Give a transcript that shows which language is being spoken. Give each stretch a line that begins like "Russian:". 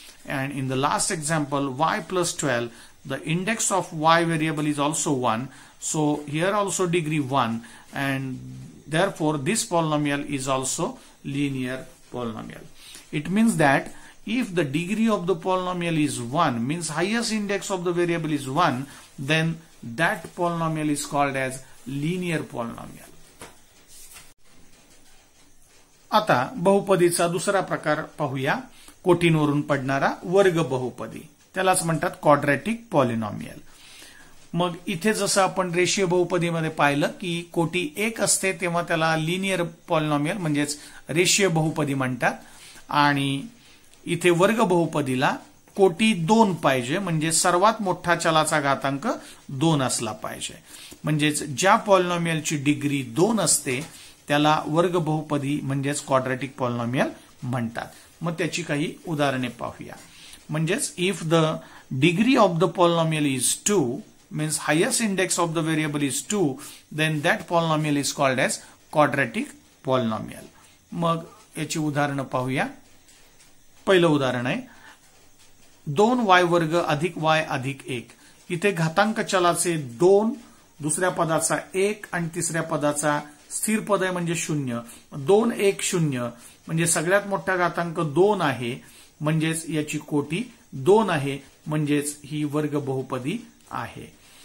English: And in the last example, y plus 12, the index of y variable is also 1, so here also degree 1, and therefore this polynomial is also linear polynomial. It means that if the degree of the polynomial is 1, means highest index of the variable is 1, then that polynomial is called as linear polynomial.
Marathi: आता बहुपदीचा दुसरा प्रकार पाहूया, कोटींवरून पडणारा वर्ग बहुपदी, त्यालाच म्हणतात
English: Quadratic polynomial.
Marathi: मग इथे जसं आपण रेषीय बहुपदीमध्ये पाहिलं की कोटी 1 असते तेव्हा त्याला
English: linear polynomial
Marathi: म्हणजेच रेषीय बहुपदी म्हणतात, आणि इथे वर्ग बहुपदीला कोटी 2 पाहिजे, म्हणजे सर्वात मोठा चलाचा घातांक 2 असला पाहिजे. म्हणजेच ज्या पॉलिनॉमियलची डिग्री 2 असते त्याला वर्ग बहुपदी म्हणजेच
English: quadratic polynomial
Marathi: म्हणतात. मग त्याची काही उदाहरणे पाहूया.
English: म्हणजेच if the degree of the polynomial is 2, means highest index of the variable is 2, then that polynomial is called as quadratic polynomial.
Marathi: मग याची उदाहरणं पाहूया. पहिलं उदाहरण आहे 2y वर्ग अधिक y अधिक 1. इथे घातांक चलाचे 2, दुसऱ्या पदाचा 1 आणि तिसऱ्या पदाचा स्थिर पद आहे म्हणजे 0. 2 1 0 म्हणजे सगळ्यात मोठा घातांक 2 आहे, म्हणजेच याची कोटी 2 आहे, म्हणजेच ही वर्ग बहुपदी आहे.